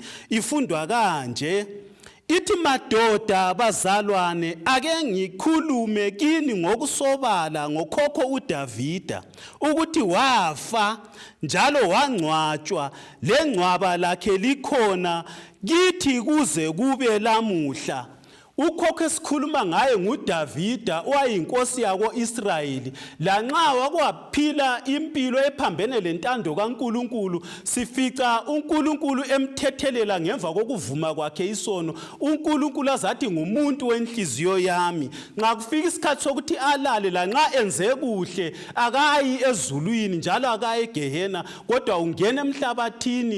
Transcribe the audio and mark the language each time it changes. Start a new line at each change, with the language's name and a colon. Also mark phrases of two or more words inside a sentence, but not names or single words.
North Ndebele: Ifundwa kanje: Ithi madoda bazalwane, ake ngikhulume kini ngokusobala ngokhokho uDavida, ukuthi wafa njalo wangcwatshwa, lengcwaba lakhe likhona kithi kuze kube lamuhla. Ukhokho esikhuluma ngaye nguDavida, owayinkosi yako-Israyeli. Lanxa wakwaphila impilo ephambene lentando kaNkulunkulu, sifica uNkulunkulu emthethelela ngemva kokuvuma kwakhe isono. uNkulunkulu azathi ngumuntu wenhliziyo yami. Nxa kufika isikhathi sokuthi alale, lanxa enze kuhle, akayi ezulwini njalo akayi eGehena, kodwa ungena emhlabathini.